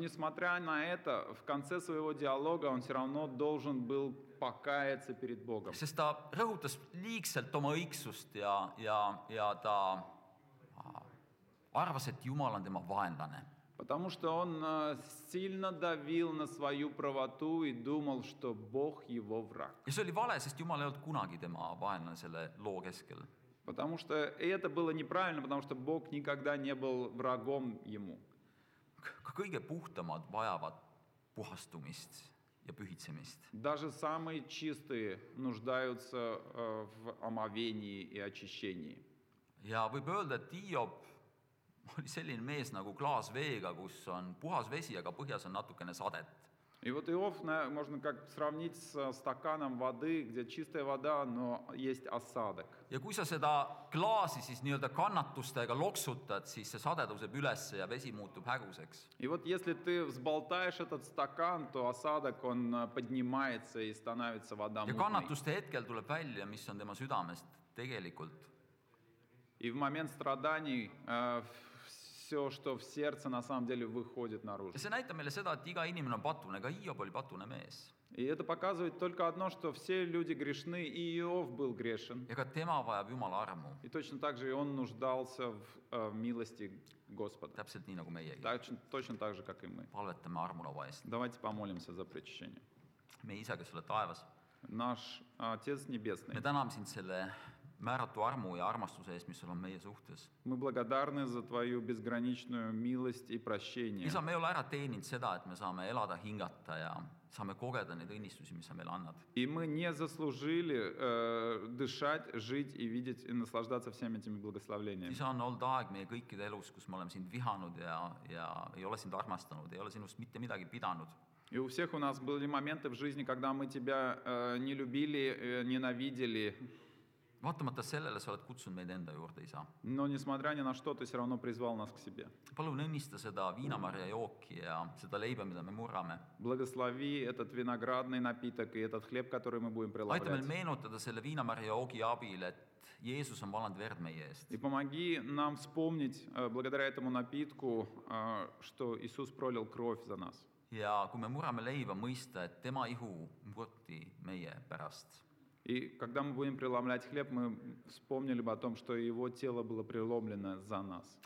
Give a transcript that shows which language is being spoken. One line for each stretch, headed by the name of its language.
Russian: несмотря на это, в конце своего диалога он все равно должен был покаяться перед Богом.
Estonian: Sest ta rõhutas liigselt oma õigsust ja ta arvas, et Jumal on tema vaenlane.
Russian: Потому что он сильно давил на свою правоту и думал, что Бог его враг.
Estonian: Ja see oli vale, sest Jumal ei olnud kunagi tema vaenlane selle loo keskel.
Russian: Потому что это было неправильно, потому что Бог никогда не был врагом ему.
Estonian: Ka kõige puhtamad vajavad puhastumist ja pühitsemist.
Russian: Даже самые чистые нуждаются в омовении и очищении.
Estonian: Ja võib öelda, et Hiob oli selline mees nagu klaas veega, kus on puhas vesi, aga põhjas on natukene sadet.
Russian: И вот Иов можно как сравнить с стаканом воды, где чистая вода, но есть осадок.
Estonian: Ja kui sa seda klaasi siis nii-öelda kannatustega loksutad, siis see sade tõuseb üles ja vesi muutub häguseks.
Russian: И вот если ты взболтаешь этот стакан, то осадок, он поднимается и становится вода
Estonian: Ja
Russian: мутной.
Estonian: kannatuste hetkel tuleb välja, mis on tema südamest tegelikult.
Russian: И в момент страданий все, что в сердце, на самом деле выходит наружу.
Estonian: Ja see näitab meile seda, et iga inimene on patune, ka Hiob oli patune mees.
Russian: И это показывает только одно, что все люди грешны, и Иов был грешен.
Estonian: Ja ka tema vajab Jumala armu,
Russian: И точно так же и он нуждался в милости Господа.
Estonian: täpselt nii nagu meiegi.
Russian: Точно так же, как и мы.
Estonian: Palvetame armulaua eest.
Russian: Давайте помолимся за причащение.
Estonian: Meie isa, kes oled taevas,
Russian: Наш Отец
Estonian: me
Russian: Небесный,
Estonian: täname sind selle määratu armu ja armastuse eest, mis sul on meie suhtes.
Russian: мы благодарны за Твою безграничную милость и прощение.
Estonian: Isa, me ei ole ära teeninud seda, et me saame elada, hingata ja saame kogeda neid õnnistusi, mis sa meile annad.
Russian: И мы не заслужили дышать, жить и видеть и наслаждаться всеми этими благословениями.
Estonian: Isa, on olnud aeg meie kõikide elus, kus me oleme sind vihanud ja ei ole sind armastanud, ei ole sinust mitte midagi pidanud.
Russian: И у всех у нас были моменты в жизни, когда мы Тебя не любили, ненавидели.
Estonian: Vaatamata sellele sa oled kutsunud meid enda juurde, isa.
Russian: Но несмотря ни на что, Ты все равно призвал нас к себе.
Estonian: Palun õnnista seda viinamarja jooki ja seda leiba, mida me murrame.
Russian: Благослови этот виноградный напиток и этот хлеб, который мы будем
Estonian: Aita meil
Russian: преломлять.
Estonian: meenutada selle viinamarja joogi abil, et Jeesus on valanud verd meie eest.
Russian: И помоги нам вспомнить, благодаря этому напитку, что Иисус пролил кровь за нас.
Estonian: Ja kui me murrame leiba, mõista, et tema ihu murti meie pärast.
Russian: И когда мы будем преломлять хлеб, мы вспомнили бы о том, что Его тело было преломлено за нас.